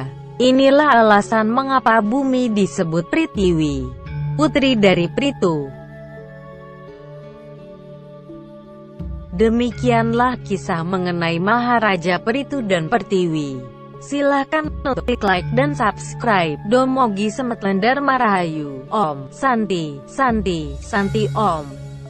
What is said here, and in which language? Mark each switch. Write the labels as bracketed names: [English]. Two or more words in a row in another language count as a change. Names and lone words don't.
[Indonesian] Inilah alasan mengapa bumi disebut Prithiwi, putri dari Prithu. Demikianlah kisah mengenai Maharaja Prithu dan Pertiwi. Silahkan klik like dan subscribe. [Balinese] Domogi Semeton Dharma Rahayu. [Sanskrit] Om Santi Santi Santi Om.